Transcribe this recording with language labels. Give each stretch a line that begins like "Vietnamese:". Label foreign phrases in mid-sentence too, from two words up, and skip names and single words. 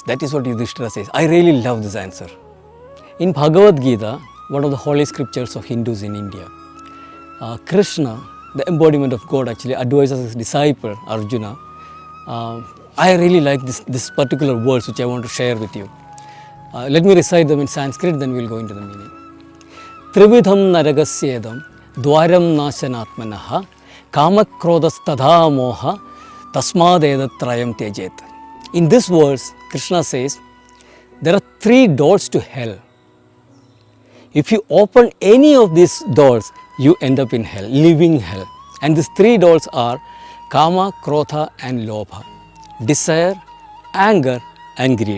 English: That is what Yudhishthira says. I really love this answer. In Bhagavad Gita, one of the holy scriptures of Hindus in India, Krishna, the embodiment of God, actually advises his disciple Arjuna. I really like this particular words which I want to share with you. Let me recite them in Sanskrit, then we will go into the meaning.
Sanskrit: Trividham naragasyedam dwaram nashanatmanaha kamakrodastadha moha tasmadedatrayam tejet.
English: In this verse, Krishna says, there are 3 doors to hell. If you open any of these doors, you end up in hell, living hell. And these 3 doors are Kama, Krodha and Lobha. Desire, anger and greed.